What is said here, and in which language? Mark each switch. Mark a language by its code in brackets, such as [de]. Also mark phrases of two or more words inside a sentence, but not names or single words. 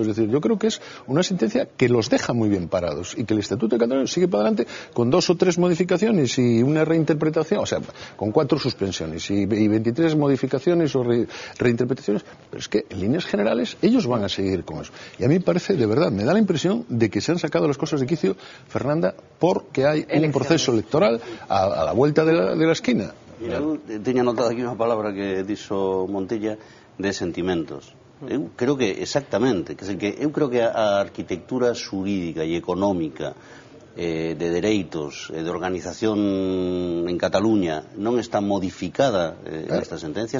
[es] Es decir, yo creo que es una sentencia que los deja muy bien parados y que el Estatuto de Cataluña sigue para adelante con 2 o 3 modificaciones y una reinterpretación, o sea, con 4 suspensiones y 23 modificaciones o reinterpretaciones, pero es que en líneas generales ellos van a seguir con eso. Y a mí parece, de verdad, me da la impresión de que se han sacado las cosas de quicio, Fernanda, porque hay un proceso electoral a la vuelta de la esquina. [gl] Eu teña notado aquí unha palabra que dixo Montilla de sentimentos. Eu creo que exactamente, eu creo que a arquitectura xurídica e económica de dereitos, de organización en Cataluña non está modificada nesta sentencia.